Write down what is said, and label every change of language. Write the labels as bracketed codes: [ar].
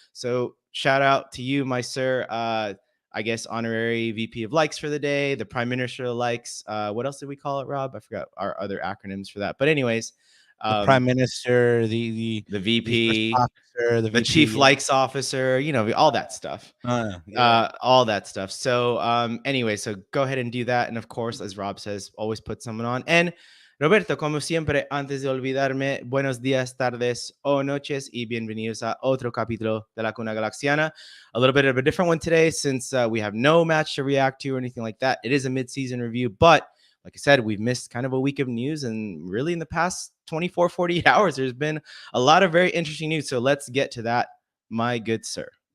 [en] So shout out to you, my sir. I guess honorary VP of likes for the day, the Prime Minister of likes. What else did we call it, Rob? I forgot our other acronyms for that. But anyways, The prime minister, the VP, first officer, the VP, chief likes officer, all that stuff. All that stuff. So anyway, so go ahead and do that. And of course, as Rob says, always put someone on. [es] And Roberto, como siempre, antes de olvidarme, buenos días, tardes o noches y bienvenidos a otro capítulo de La Cuna Galaxiana. [en] A little bit of a different one today since we have no match to react to or anything like that. It is a mid-season review, but like I said, we've missed kind of a week of news, and really in the past 24, 48 hours, there's been a lot of very interesting news. So let's get to that, my good sir.